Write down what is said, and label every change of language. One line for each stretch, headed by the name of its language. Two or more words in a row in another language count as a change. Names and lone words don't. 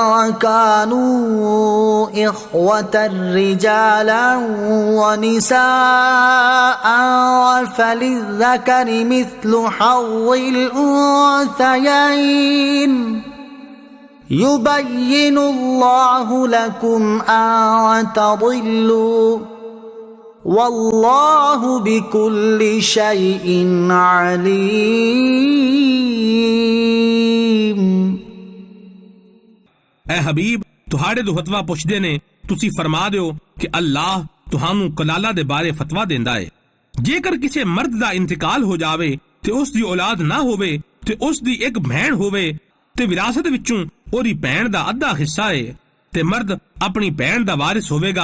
Arabic: كانوا إخوة رجالا ونساء فللذكر مثل حظ الأنثيين يبين الله لكم أن تضلوا والله بكل شيء عليم।
Punjabi: ਐ ਹਬੀਬ ਤੁਹਾਡੇ ਤੋਂ ਫਤਵਾ ਪੁੱਛਦੇ ਨੇ, ਤੁਸੀਂ ਫਰਮਾ ਦਿਓ ਕਿ ਅੱਲਾਹ ਤੁਹਾਨੂੰ ਕਲਾਲਾ ਦੇ ਬਾਰੇ ਫਤਵਾ ਦਿੰਦਾ ਹੈ। ਜੇਕਰ ਕਿਸੇ ਮਰਦ ਦਾ ਇੰਤਕਾਲ ਹੋ ਜਾਵੇ ਤੇ ਉਸ ਦੀ ਔਲਾਦ ਨਾ ਹੋਵੇ ਤੇ ਉਸ ਦੀ ਇੱਕ ਭੈਣ ਹੋਵੇ ਤੇ ਵਿਰਾਸਤ ਵਿੱਚੋਂ ਉਹਦੀ ਭੈਣ ਦਾ ਅੱਧਾ ਹਿੱਸਾ ਹੈ ਤੇ ਮਰਦ ਆਪਣੀ ਭੈਣ ਦਾ ਵਾਰਿਸ ਹੋਵੇਗਾ।